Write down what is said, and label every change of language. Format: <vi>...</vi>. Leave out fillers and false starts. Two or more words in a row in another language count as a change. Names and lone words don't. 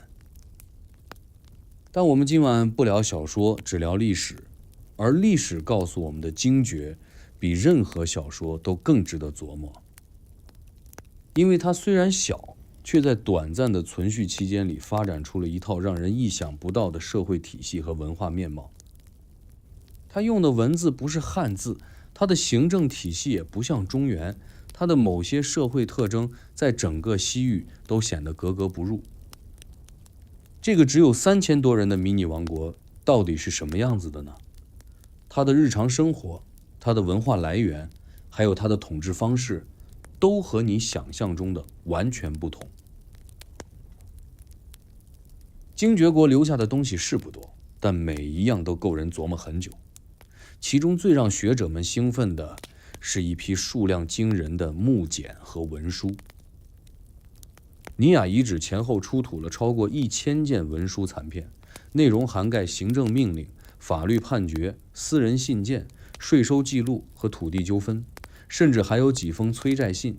<zh>但我們今晚不聊小說，只聊歷史，而歷史告訴我們的驚覺比任何小說都更值得琢磨，因為它雖然小，卻在短暫的存續期間裡發展出了一套讓人意想不到的社會體系和文化面貌。它用的文字不是漢字，它的行政體系也不像中原，它的某些社会特徵在整個西域都顯得格格不入。這個只有3000多人的迷你王國到底是什麼樣子的呢？它的日常生活、它的文化來源，還有它的統治方式，都和你想象中的完全不同。驚覺國留下的東西是不多，但每一樣都夠人琢磨很久。其中最讓學者們興奮的是一批數量驚人的木簡和文書。尼亞遺址前後出土了超過1000件文書殘片，內容涵蓋行政命令、法律判決、私人信件、稅收記錄和土地糾紛，甚至還有幾封催債信。</zh>